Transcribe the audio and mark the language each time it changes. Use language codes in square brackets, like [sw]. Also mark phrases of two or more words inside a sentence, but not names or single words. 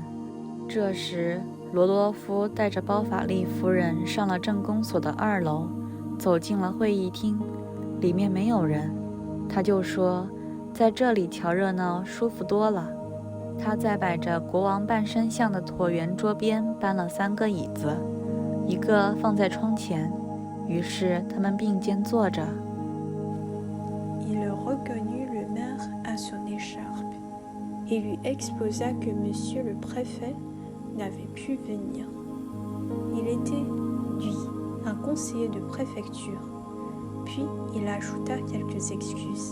[zh] 这时，罗多夫带着包法利夫人上了镇公所的2楼，走进了会议厅，里面没有人。他就说，在这里瞧热闹舒服多了。他在摆着国王半身像的椭圆桌边搬了3个椅子，一个放在窗前，于是他们并肩坐着。 [fr] Il reconnut le maire à son écharpe et lui exposa que monsieur le préfet n'avait pu venir. Il était, lui, un conseiller de préfecture. Puis il ajouta quelques excuses.